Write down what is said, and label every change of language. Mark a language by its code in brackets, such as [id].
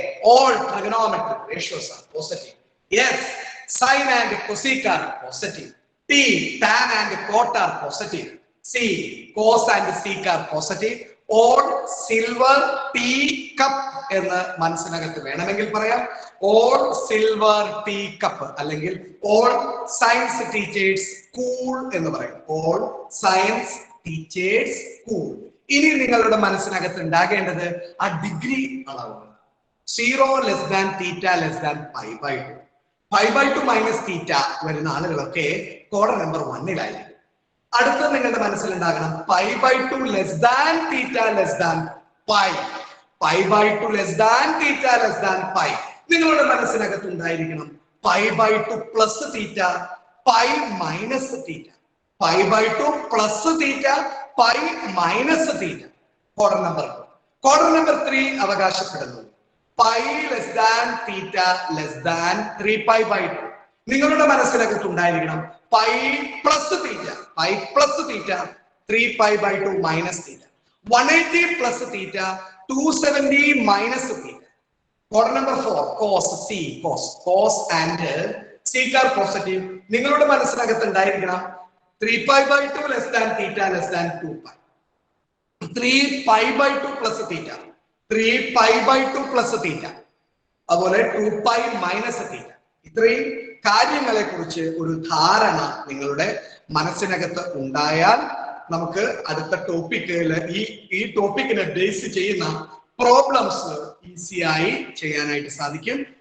[en] All trigonometric ratios are positive. Yes, sin and cosec are positive. T, tan and cot are positive. C, cos and sec are positive. All silver tea cup [ml] എന്ന് മനസ്സിനകത്ത് വേണമെങ്കിൽ പറയാം. [en] All silver tea cup [ml] അല്ലെങ്കിൽ [en] all science teachers cool [ml] എന്ന് പറയും. [en] All science teachers cool. [ml] ഇനി നിങ്ങളുടെ മനസ്സിനകത്ത് ഉണ്ടാകേണ്ടത് ആ ഡിഗ്രി അളവാണ്. [en] 0 less than theta less than pi/2. [ml] pi/2 minus theta വരുന്ന ആളുകളൊക്കെ ക്വാർട്ടർ നമ്പർ 1-ലായിരിക്കും. അടുത്ത നിങ്ങളുടെ മനസ്സിലുണ്ടാകണം [en] pi/2 less than theta less than pi. pi/2 less than theta less than pi. [ml] നിങ്ങളുടെ മനസ്സിനകത്ത് ഉണ്ടായിരിക്കണം pi/2 plus theta pi minus theta. pi/2 plus theta pi minus theta. Quarter number 3 അവകാശപ്പെടുന്നു [en] pi less than theta less than 3pi/2. [ml] നിങ്ങളുടെ മനസ്സിനകത്ത് ഉണ്ടായിരിക്കണം pi plus theta 3pi/2 minus theta. 180 plus theta 270 minus theta. Quarter number 4 cos and sec are positive. നിങ്ങളുടെ മനസ്സിനകത്ത് ഉണ്ടായിരിക്കണം [en] 3pi/2 less than theta less than 2pi. [ml] 3pi/2 plus theta 3pi/2 plus theta. അതുപോലെ 2pi minus theta. ഇത്രയും കാര്യങ്ങളെ കുറിച്ച് ഒരു ധാരണ നിങ്ങളുടെ മനസ്സിനകത്ത് ഉണ്ടായാൽ നമുക്ക് അടുത്ത ടോപ്പിക്കിൽ ഈ ടോപ്പിക്കിനെ ബേസ് ചെയ്യുന്ന പ്രോബ്ലംസ് ഈസിയായി ചെയ്യാനായിട്ട് സാധിക്കും.